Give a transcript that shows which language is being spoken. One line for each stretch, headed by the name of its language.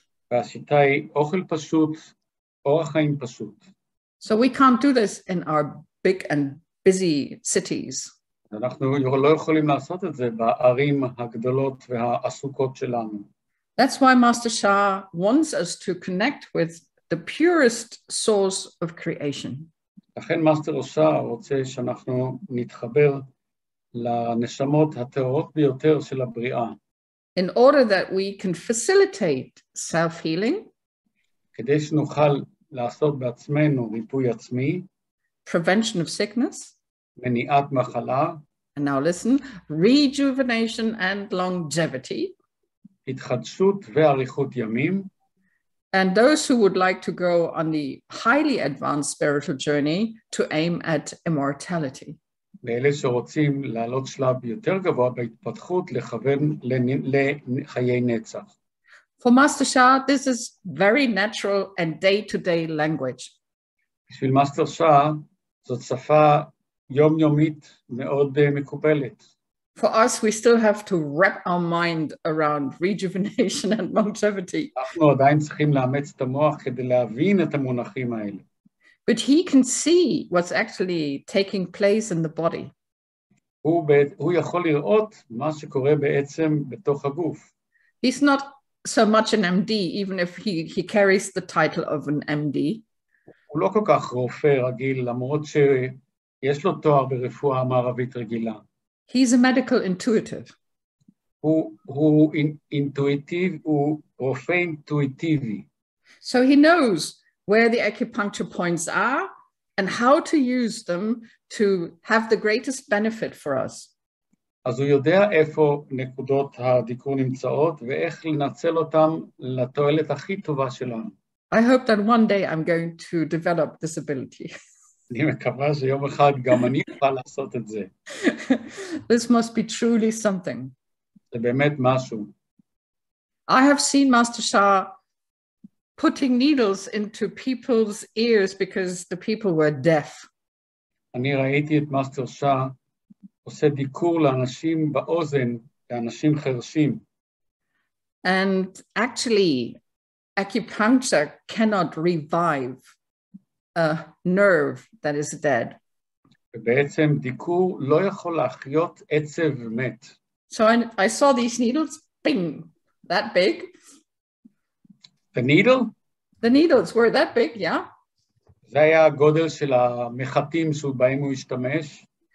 Hebrew: והשיטה היא אוכל פשוט, אורח חיים פשוט.
English: So we can't do this in our big and busy cities.
Hebrew: אנחנו לא יכולים לעשות את זה בערים הגדולות והעסוקות שלנו.
English: That's why Master Shah wants us to connect with the purest source of creation.
Hebrew: לכן מאסטר שאה רוצה שאנחנו נתחבר לנשמות הטהורות ביותר של הבריאה.
English: In order that we can facilitate self-healing,
Hebrew: כדי שנוכל לעשות בעצמנו ריפוי עצמי,
English: prevention of sickness,
Hebrew: מניעת מחלה,
English: and now listen, rejuvenation and longevity,
Hebrew: התחדשות ואריכות ימים,
English: and those who would like to go on the highly advanced spiritual journey to aim at immortality.
Hebrew: לאלה שרוצים לעלות שלב יותר גבוה בהתפתחות לכוון לחיי נצח.
English: For Master Shah, this is very natural and day-to-day language.
Hebrew: בשביל מאסטר שאה זאת שפה יומיומית מאוד מקובלת.
English: For us, we still have to wrap our mind around rejuvenation and longevity.
Hebrew: אנחנו עדיין צריכים לאמץ את המוח כדי להבין את המונחים האלה.
English: But he can see what's actually taking place in the body.
Hebrew: הוא יכול לראות מה שקורה בעצם בתוך הגוף.
English: He's not so much an MD, even if he carries the title of an MD.
Hebrew: הוא לא כל כך רופא רגיל, למרות שיש לו תואר ברפואה מערבית רגילה.
English: He's a medical intuitive.
Hebrew: הוא אינטואיטיב, הוא רופא אינטואיטיבי.
English: So he knows where the acupuncture points are and how to use them to have the greatest benefit for us.
Hebrew: אז הוא יודע איפה נקודות הדיקור נמצאות ואיך לנצל אותם לתועלת הכי טובה שלנו.
English: I hope that one day I'm going to develop this ability.
Hebrew: אני מקווה שיום אחד גם אני אוכל לעשות את זה.
English: This must be truly something.
Hebrew: זה באמת משהו.
English: I have seen Master Shah putting needles into people's ears because the people were deaf.
Hebrew: אני ראיתי את מאסטר שאה עושה דיקור לאנשים באוזן, לאנשים חרשים.
English: And actually, acupuncture cannot revive a nerve that is dead.
Hebrew: ובעצם דיקור לא יכול להחיות עצב מת.
English: So I saw these needles, bing, that big. The needle? The needles were that big, yeah.
Hebrew: זה היה הגודל של המחטים שבהם הוא השתמש.